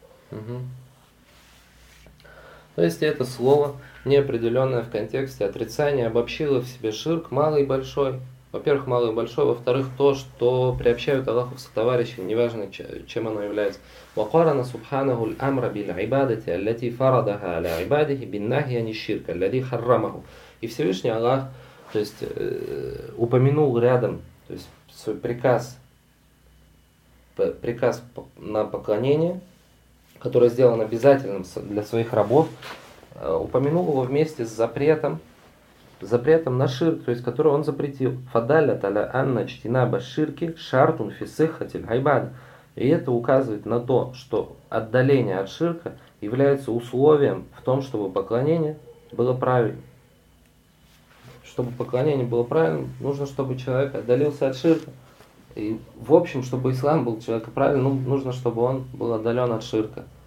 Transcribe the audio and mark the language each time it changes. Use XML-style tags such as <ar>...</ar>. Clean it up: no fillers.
<ru>Угу. То есть это слово, неопределенное в контексте отрицания, обобщило в себе ширк малый и большой. Во-первых, малый и большой. Во-вторых, то, что приобщают Аллаху в сотоварищи, неважно, чем оно является.</ru> <ar>وقارن سبحانه الأمر بالعبادة التي فرضها على عباده بالنهي عن الشرك الذي حرمه.</ar> <ru>И Всевышний Аллах, то есть, упомянул рядом, то есть, свой приказ, приказ на поклонение, который сделан обязательным для своих рабов, упомянул его вместе с запретом, запретом на ширк, то есть, который он запретил.</ru> <ar>فدلت على أن اجتناب الشرك شرط في صحة العبادة.</ar> <ru>И это указывает на то, что отдаление от ширка является условием в том, чтобы поклонение было правильным. Чтобы поклонение было правильным, нужно, чтобы человек отдалился от ширка. И в общем, чтобы ислам был человека правильным, нужно, чтобы он был отдален от ширка.</ru>